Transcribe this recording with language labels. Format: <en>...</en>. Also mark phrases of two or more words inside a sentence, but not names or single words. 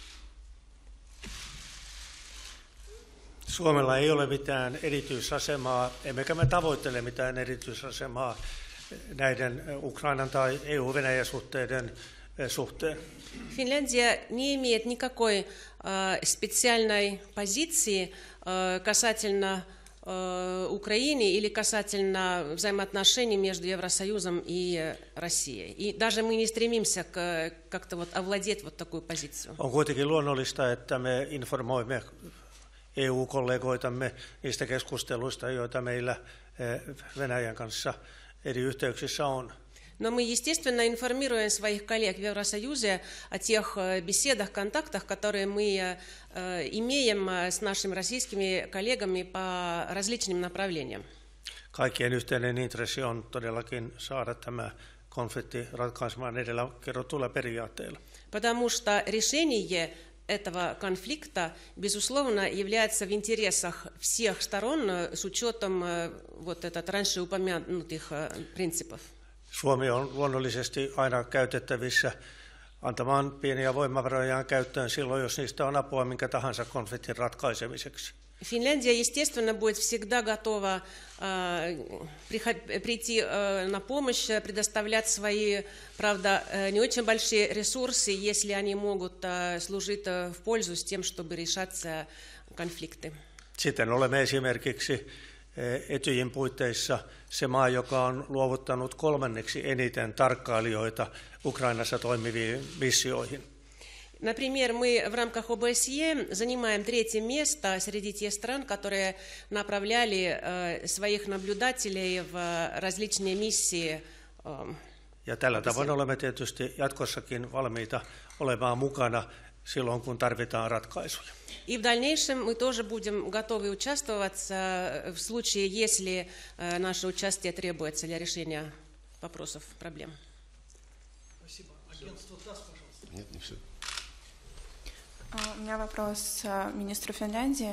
<fi>Suomella ei ole mitään erityisasemaa, emmekä me tavoittele mitään erityisasemaa näiden Ukrainan tai EU-Venäjä-suhteiden suhteen.</fi> <ru>Финляндия не имеет никакой специальной позиции касательно Украины или касательно взаимоотношений между Евросоюзом и Россией. И даже мы не стремимся как-то вот овладеть вот такую позицию.</ru> <fi>On kuitenkin luonnollista, että me informoimme EU-kollegoitamme niistä keskusteluista, joita meillä Venäjän kanssa eri yhteyksissä on.</fi> <ru>Но мы, естественно, информируем своих коллег в Евросоюзе о тех беседах, контактах, которые мы имеем с нашими российскими коллегами по различным направлениям.</ru> <fi>Kaikkien yhteinen intressi on todellakin saada tämä konflikti ratkaisemaan edellä kerrotuilla periaatteilla.</fi> <ru>Потому что решение этого конфликта, безусловно, является в интересах всех сторон с учетом вот этот раньше упомянутых принципов.</ru> <fi>Suomi on luonnollisesti aina käytettävissä antamaan pieniä voimavarojaan käyttöön silloin, jos niistä on apua minkä tahansa konfliktin ratkaisemiseksi.</fi> <ru>Финляндия, естественно, будет всегда готова прийти на помощь, предоставлять свои, правда, не очень большие ресурсы, если они могут служить в пользу с тем, чтобы решать конфликты.</ru> <fi>Sitten olemme esimerkiksi Etyjin puitteissa se maa, joka on luovuttanut 3. eniten tarkkailijoita Ukrainassa toimiviin missioihin.</fi> <ru>Например, мы в рамках ОБСЕ занимаем 3 место среди тех стран, которые направляли своих наблюдателей в различные миссии.</ru> <fi>Ja tällä tavoin olemme tietysti jatkossakin valmiita olemaan mukana silloin, kun tarvitaan ratkaisuja.</fi> <ru>И в дальнейшем мы тоже будем готовы участвовать в случае, если наше участие требуется для решения вопросов, проблем. Спасибо. Агентство ТАСС, пожалуйста. Нет, не все. У меня вопрос министру Финляндии.</ru>